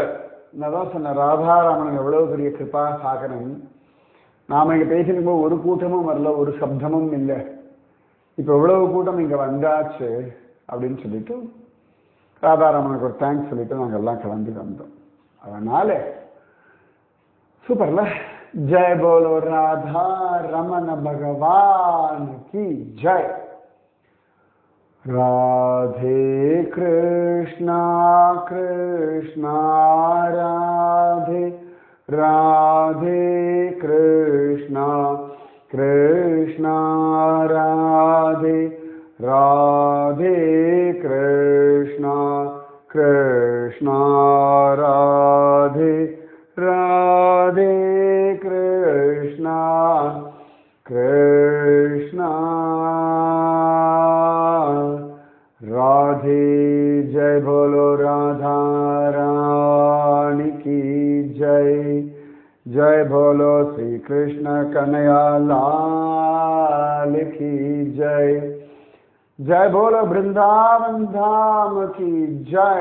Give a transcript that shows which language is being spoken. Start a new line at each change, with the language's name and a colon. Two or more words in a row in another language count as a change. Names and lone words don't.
Tamil: நான் தான் சொன்னேன், ராதாராமன் எவ்வளவு பெரிய கிருபா சாகரன். நாம இங்க பேசிருக்கும்போது ஒரு கூட்டமும் வரல, ஒரு சப்தமும் இல்லை. இப்ப எவ்வளவு கூட்டம் இங்க வந்தாச்சு அப்படின்னு சொல்லிட்டு ராதாராமனுக்கு ஒரு தேங்க்ஸ் சொல்லிட்டு நாங்க எல்லாம் கிளம்பி வந்தோம். அதனால சூப்பர்ல,
Hindi: जय बोलो राधा रमन भगवान की जय। राधे कृष्णा कृष्णा राधे राधे कृष्णा कृष्णा राधे राधे कृष्णा कृष्णा राधे राधे कृष्णा कृष्णा राधे। जय बोलो राधा रानी की जय। जय बोलो श्री कृष्ण कन्हैया लाल की जय। जय बोलो वृंदावन धाम की जय।